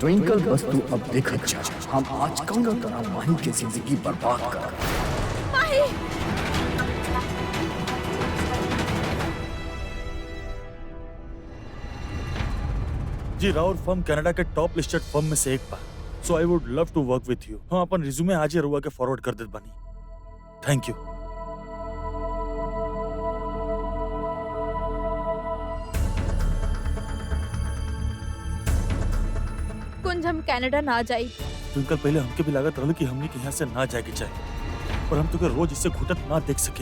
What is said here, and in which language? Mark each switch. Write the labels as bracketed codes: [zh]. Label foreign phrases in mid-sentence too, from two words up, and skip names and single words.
[bho] ट्विंकल बस तू अब देख अच्छा, हम आज कौन तरह माही की जिंदगी बर्बाद कर। माही जी, राउर फर्म कनाडा के टॉप लिस्टेड फर्म में से एक बा। [en] So I would love to work with you. [bho] हम अपन रिज्यूमे आज ही रुआ के फॉरवर्ड कर देत बानी। [en] Thank you. [bho] कुंज हम कनाडा ना जाई। ट्विंकल, पहले हमके भी लागत रहल कि हमनी के यहाँ से ना जाए के चाहिए, पर हम तो रोज इससे घुटत ना देख सके।